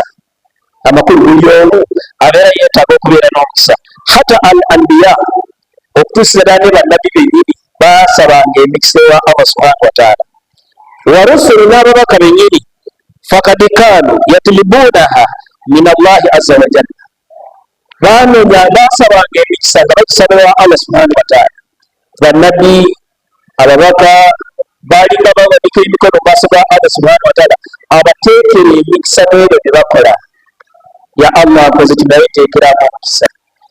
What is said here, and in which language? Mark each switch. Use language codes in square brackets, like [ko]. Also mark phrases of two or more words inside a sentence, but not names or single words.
[lg] Amakulu buli omu abeera yeetaaga okubeera n'omukisa. [ar] حتى الأنبياء, [lg] okutuusira ddala ne bannabbi bennyini baasabanga emikisa ewa Allah [ar] سبحانه وتعالى. والرسل, [lg] n'ababaka bennyini, [ar] فقد كانوا يطلبونها من الله عز وجل, [lg] baanoonya baasabanga emikisa nga bagisaba ewa Allah [ar] سبحانه وتعالى. [lg] Bannabbi, ababaka baalinga bawanika emikono mu maaso ga Allah [ar] سبحانه وتعالى [lg] abateekera emikisa n'ebyo bye bakola. [ar] يا الله [lg] nkoze kino naye nteekeramu omukisa.